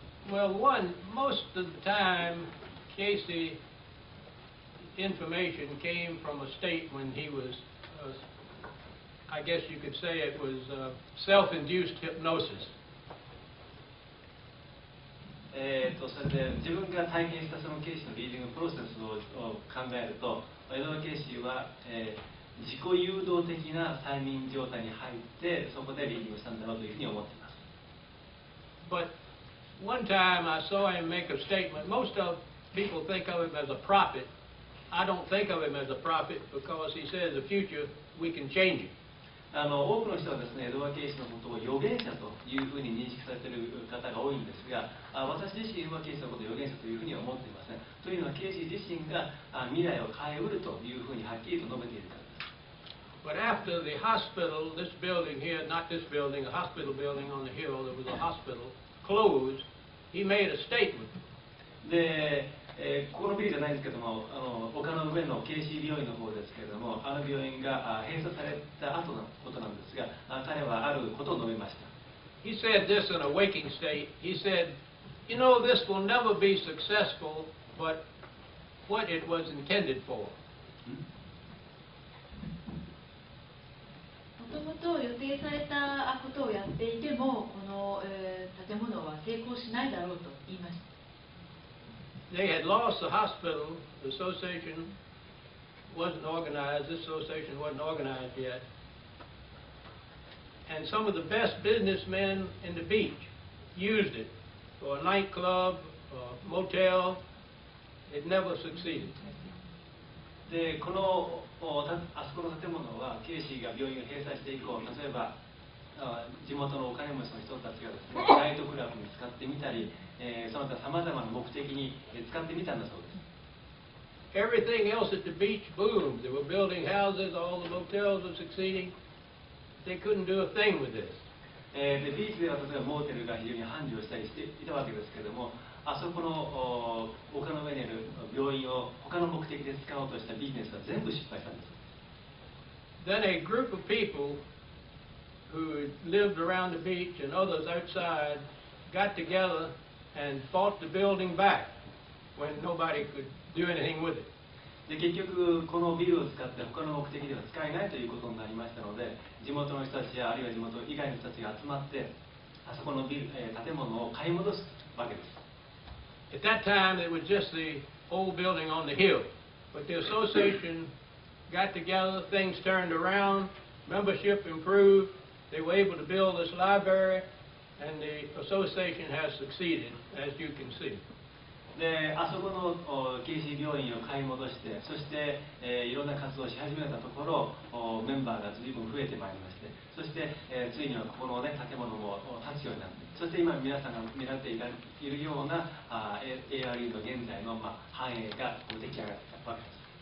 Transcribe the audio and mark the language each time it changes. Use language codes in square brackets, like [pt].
[en] Well, most of the time, Casey information came from a state when he was, I guess you could say it was self-induced hypnosis. [ja] それで自分が体験したそのケイシーのリーディングプロセスを考えると、エドワード・ケイシーは、自己誘導的な催眠状態に入ってそこでリーディングしたんだろうというふうに思っています。 [en] But one time I saw him make a statement. Most of people think of him as a prophet. I don't think of him as a prophet because he says the future we can change it. [ja] 多くの人はですね、エドワード・ケイシーのことを預言者というふうに認識されている方が多いんですが、私自身はケイシーのことを預言者というふうには思っていません。というのはケイシー自身が未来を変えうるというふうにはっきりと述べているからです。 [en] But after the hospital, this building here, not this building, a hospital building on the hill, there was a hospital, closed, he made a statement. [ja] で、ここのビルじゃないんですけども、丘の上のケイシー病院の方ですけれども、あの病院が閉鎖された後のことなんですが、彼はあることを述べました。 [en] He said this in a waking state. He said, "You know, this will never be successful, but what it was intended for." [ja] もともと予定されたことをやっていても、この、建物は成功しないだろうと言いました。 [en] They had lost the hospital. The association wasn't organized. This association wasn't organized yet. And some of the best businessmen in the beach used it for a nightclub, a motel. It never succeeded. [ja] で、あそこの建物はケイシーが病院を閉鎖して以降、例えば地元のお金持ちの人たちがですね、ナイトクラブに使ってみたり、その他さまざまな目的に使ってみたんだそうです。 [en] Everything else at the beach boomed. They were building houses. All the motels were succeeding. They couldn't do a thing with this. [ja] でビーチでは例えばモーテルが非常に繁盛したりしていたわけですけれども、あそこの丘の上にある病院を他の目的で使おうとしたビジネスは全部失敗したんです。 [en] Then a group of people who lived around the beach and others outside got together and fought the building back when nobody could do anything with it. [ja] で結局このビルを使って他の目的では使えないということになりましたので、地元の人たちやあるいは地元以外の人たちが集まってあそこの建物を買い戻すわけです。 [en] At that time it was just the old building on the hill, but the association got together, things turned around, membership improved, they were able to build this library, and the association has succeeded, as you can see. [ja] で、あそこのケイシー病院を買い戻して、そして、いろんな活動をし始めたところ、メンバーが随分増えてまいりまして、そして、ついにはここの、ね、建物も建つようになって、そして今皆さんが見られているようなARE の現在の、繁栄が出来上がったわけです。